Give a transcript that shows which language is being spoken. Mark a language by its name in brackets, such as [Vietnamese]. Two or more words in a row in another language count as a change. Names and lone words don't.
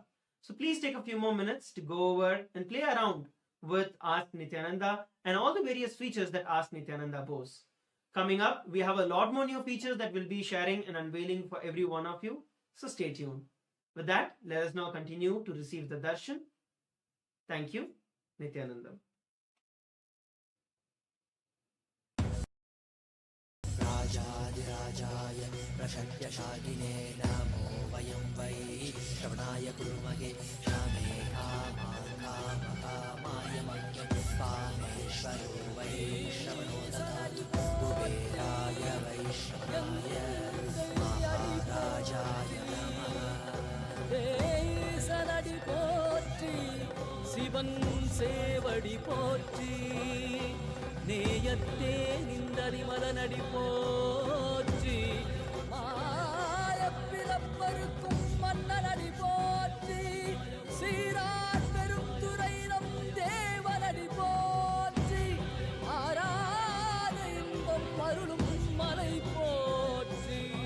[English] So please take a few more minutes to go over and play around with Ask Nityananda and all the various features that Ask Nityananda boasts. Coming up, we have a lot more new features that we'll be sharing and unveiling for every one of you. So stay tuned. With that, let us now continue to receive the darshan. Thank you, Nityananda. [Sanskrit] राजाधिराजाय प्रशक्यशालिने नमो वयं वै श्रवणाय कुर्महे श्यामे कामान् कामकामाय मह्यं कामेश्वरो वै श्रवणो ददातु कुबेराय वैश्रवणाय महाराजाय नमः [Tamil] சலடி போற்றி சிவன் சேவடி போற்றி நேயத்தே நின்றறிமலனடி போற்றி மாயப்பிறப்பருக்கும் மன்னனடி போற்றி சீரார் பெரும் துறை நம் தேவனடி போற்றி ஆராத இன்பம் அருளும் மலை போற்றி